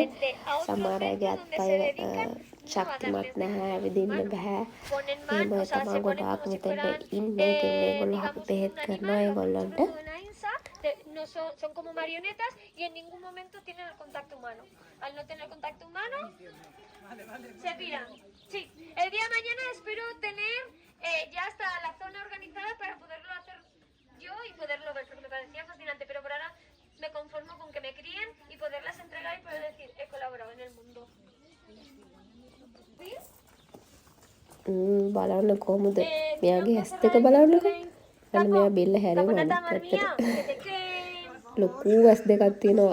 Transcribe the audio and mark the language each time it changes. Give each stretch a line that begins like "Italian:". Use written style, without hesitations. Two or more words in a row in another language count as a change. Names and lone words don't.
Sinhala: සමහර අයගේ අත්පය ශක්තිමත් නැහැ, ඇවිදින්න බෑ. එහෙම තමයි ගොඩාක් මෙතන ඉන්නේ. ඉතින් මේගොල්ලෝ අපි බෙහෙත් කරනවා ඒගොල්ලන්ට.
Spanish: No son como marionetas y en ningún momento tienen el contacto humano. Al no tener contacto humano, se piran. Sí, el día de mañana espero tener ya hasta la zona organizada para poderlo hacer yo y poderlo ver, porque me parecía fascinante, pero por ahora me conformo con que me críen y poderlas entregar y poder decir, he colaborado en el mundo.
Sinhala: බලන්න කොහොමද මෙයාගේ ඇස් දෙක බලන්නකෝ. අන්න මෙයා බෙල්ල හැරෙවන පැත්තට. ලොකු ඇස් දෙකක් තියෙනවා.